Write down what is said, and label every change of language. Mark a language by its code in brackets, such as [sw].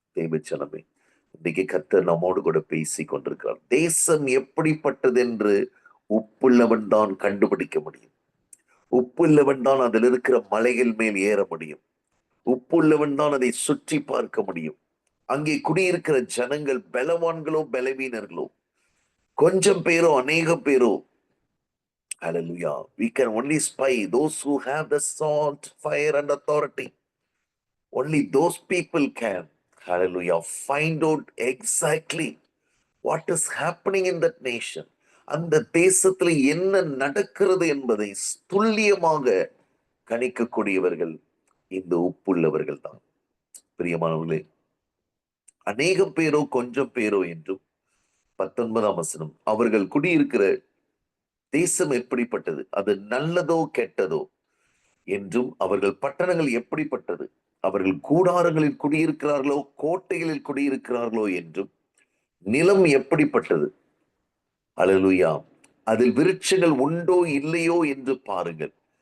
[ta] தேவச்சனமே, இன்னைக்கு கர்த்தர் நம்மோடு கூட பேசி கொண்டிருக்கிறார். தேசம் எப்படிப்பட்டது என்று உப்புள்ளவன் தான் கண்டுபிடிக்க முடியும். உப்புள்ளவன் தான் அதில் இருக்கிற மலைகள் மேல் ஏற முடியும். உப்புள்ளவன் தான் அதை சுற்றி பார்க்க முடியும். அங்கே குடியிருக்கிற ஜனங்கள் பலவான்களோ பலவீனர்களோ, கொஞ்சம் பேரோ அநேகம் பேரோ, [en] hallelujah, we can only spy those who have the salt, fire and authority. Only those people can, hallelujah, find out exactly what is happening in that nation. [ta] அந்த தேசத்துல என்ன நடக்கிறது என்பதை துல்லியமாக கணிக்கக்கூடியவர்கள் இந்த உப்புள்ளவர்கள் தான். பிரியமானவர்களே, அநேகம் பேரோ கொஞ்சம் பேரோ என்றும் 19ஆம் வசனம், அவர்கள் குடியிருக்கிற தேசம் எப்படிப்பட்டது, அது நல்லதோ கெட்டதோ என்றும், அவர்கள் பட்டணங்கள் எப்படிப்பட்டது, அவர்கள் கூடாரங்களில் குடியிருக்கிறார்களோ கோட்டைகளில் குடியிருக்கிறார்களோ என்றும், நிலம் எப்படிப்பட்டது, ஹல்லேலூயா, அதில் விருட்சங்கள் உண்டோ இல்லையோ என்று பாருங்கள்.